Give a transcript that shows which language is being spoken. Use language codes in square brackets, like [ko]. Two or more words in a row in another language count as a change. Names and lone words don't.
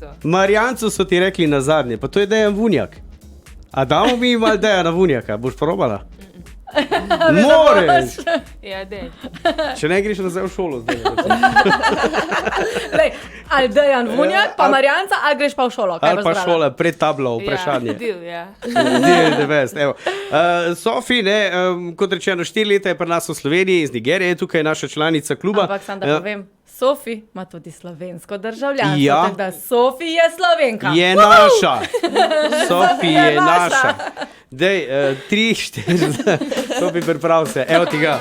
[sl] Marijancu so ti rekli na zadnje, pa to je Dejan Vunjak. A damo mi malo Dejana Vunjaka, boš probala? Moreš! Ja, dej. Če ne greš nazaj v šolo zdaj. Lej, ali Dejan Vunjak, pa Marijanca, ali greš pa v šolo? Kaj Ali boš pa brala? šola, pred tablo, vprašanje. Ja, del, ja. [en] Deal the best, [sl] evo. Sofi, kot rečeno, 4 leta je pri nas v Sloveniji, iz Nigerije, tukaj je naša članica kluba. Ampak sam da povem, Sofi ima tudi slovensko državljanstvo, Ja. tako da Sofi je Slovenka. Je naša. Sofi je naša. Dej, 3, 4, Sofi, priprav se, evo ti ga.